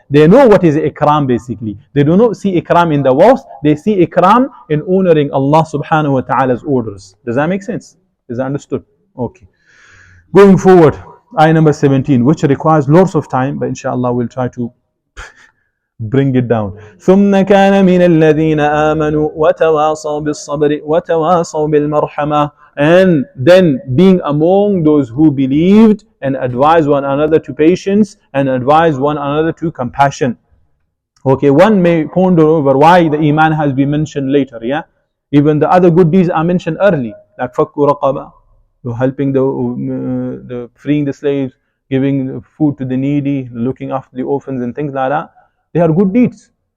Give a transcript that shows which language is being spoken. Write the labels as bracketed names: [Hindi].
[English] They know what is ikram basically. They do not see ikram in the wealth. They see ikram in honoring Allah subhanahu wa ta'ala's orders. Does that make sense? Is that understood? Okay. Going forward, ayah number 17, which requires lots of time, but inshallah we'll try to bring it down. [Arabic] ثم كان من الذين آمنوا وتواصوا بالصبر وتواصوا بالمرحمة. [English] And then being among those who believed and advised one another to patience and advised one another to compassion. Okay, one may ponder over why the iman has been mentioned later, yeah? Even the other good deeds are mentioned early, like fakku raqaba, helping the freeing the slaves, giving food to the needy, looking after the orphans and things like that. They are good deeds.